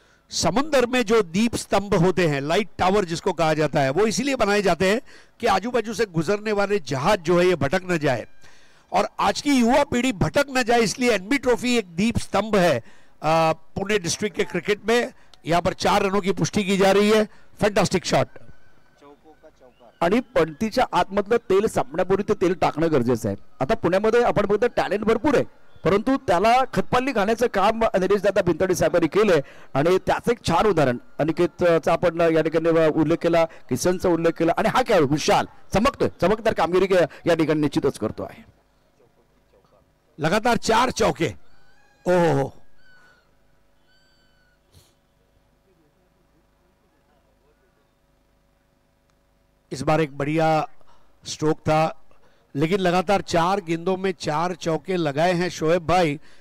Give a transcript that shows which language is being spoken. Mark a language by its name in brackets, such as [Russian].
[Hindi] समुद्र में जो दीप स्तंभ होते हैं, लाइट टावर जिसको कहा जाता है, वो इसीलिए बनाए जाते हैं कि आजू बाजू से गुजरने वाले जहाज जो है ये भटक न जाए, और आज की युवा पीढ़ी भटक न जाए, इसलिए एनबी ट्रॉफी एक दीप स्तंभ है पुणे डिस्ट्रिक्ट के क्रिकेट में। यहां पर 4 रनों की पुष्टि की जा रही है। [English] Fantastic shot. [Marathi] आणि पणतीच्या आतमधलं तेल संपण्यापूर्वी ते तेल टाकणं गरजेचं आहे। आता पुण्यामध्ये आपण बघतो टॅलेंट भरपूर आहे, परंतु त्याला खतपाणी घालण्याचं काम निलेशदादा भिंताडे साहेबांनी केलंय, आणि त्याचं एक छान उदाहरण अनिकेतचा आपण या ठिकाणी उल्लेख केला, किसनचा उल्लेख केला, आणि हा खेळाडू विशाल चमकतोय, चमकदार कामगिरी या ठिकाणी निश्चितच करतो आहे। [Hindi] लगातार 4 चौके। ओहो, इस बार एक बढ़िया स्ट्रोक था, लेकिन लगातार 4 गेंदों में 4 चौके लगाए हैं शोएब भाई।